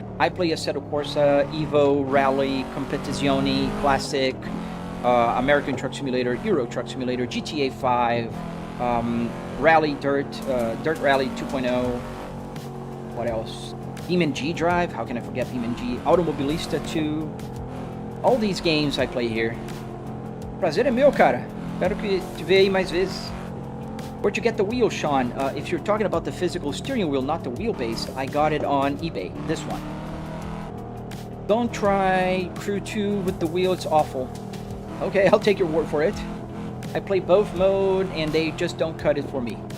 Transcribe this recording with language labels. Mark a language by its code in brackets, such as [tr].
[en] I play Assetto Corsa, Evo, Rally, Competizione, Classic, American Truck Simulator, Euro Truck Simulator, GTA 5, Rally Dirt, Dirt Rally 2.0. What else? Demon G Drive, how can I forget Demon G? Automobilista 2. All these games I play here. [pt] Prazer é meu, cara. Espero que te veja aí mais vezes. [en] Where'd you get the wheel, Sean? If you're talking about the physical steering wheel, not the wheelbase, I got it on eBay, this one. Don't try Crew 2 with the wheel, it's awful. Okay, I'll take your word for it. I play both mode, and they just don't cut it for me.